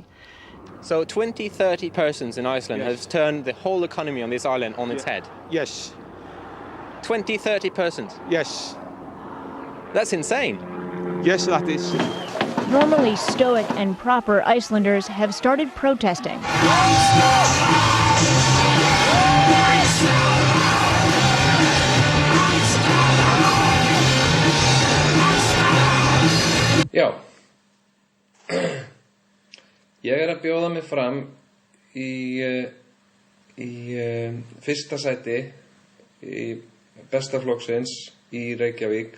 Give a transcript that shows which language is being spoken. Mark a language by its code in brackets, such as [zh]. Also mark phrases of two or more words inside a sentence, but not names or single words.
[en] So 20, 30 persons in Iceland has turned the whole economy on this island on its head. Yes. 20, 30 persons? Yes. That's insane. Yes, that is. Normally stoic and proper Icelanders have started protesting. [is] Já, ég að bjóða mig fram í fyrsta sæti í bestaflokksins í Reykjavík.